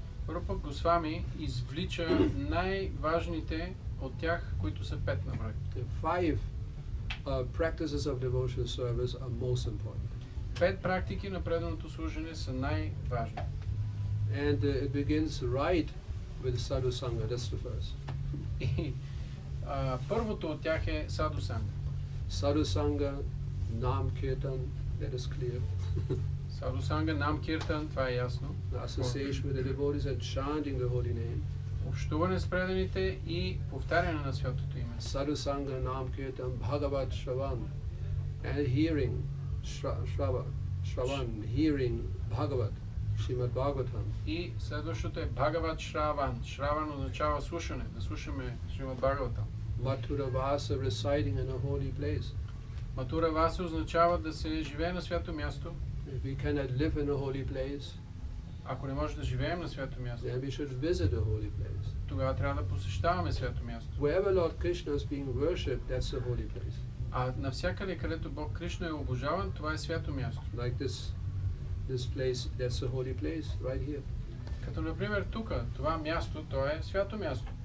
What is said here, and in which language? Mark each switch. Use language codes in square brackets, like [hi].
[bg] Рупа Госвами извлича най-важните от тях, които са 5 на брой. [en] The 5 practices of devotional service are most important. [bg] 5 практики на преданото служене са най-важни. [en] And it begins right with Sadhu Sangha. That's the first. [bg] И първото от тях е Саду санга. [en] Sadhu Sangha, Nam Kirtan, that is clear. [bg] Саду санга, Нам Киртан, това е ясно. [en] The association with the devotees and chanting the holy name. [bg] Общуване с преданите и повтаряне на святото име. [en] Sadhu Sangha, Nam Kirtan, Bhagavat Shravan, and hearing, Shravan, hearing Bhagavat, Srimad Bhagavatam. [bg] И следващото е Бхагават Шраван. Шраван означава слушане, да слушаме Шримад Бхагаватам. [en] Mathura Vasa, reciting in a holy place. [bg] Матура Васа означава да се живее на свято място. [en] If we cannot live in a holy place, [bg] Ако не може да живеем на свято място, [en] then we should visit a holy place. [bg] тогава трябва да посещаваме свято място. [en] Wherever Lord Krishna is being worshipped, that's a holy place. [bg] А навсякъде, където Бог Кришна е обожаван, това е свято място. [en] Like this place, that's a holy place, right here. [bg] Като например тук, това място, то е свято място.